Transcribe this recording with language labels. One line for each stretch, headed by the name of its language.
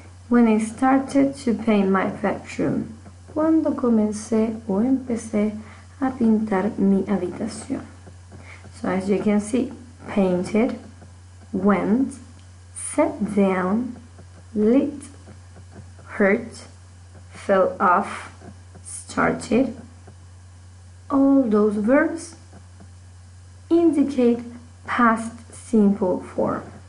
English: When I started to paint my bedroom.
Spanish: Cuando comencé o empecé a pintar mi habitación.
English: So as you can see, painted, went, sat down, lit, hurt, fell off, started. All those verbs indicate past simple form.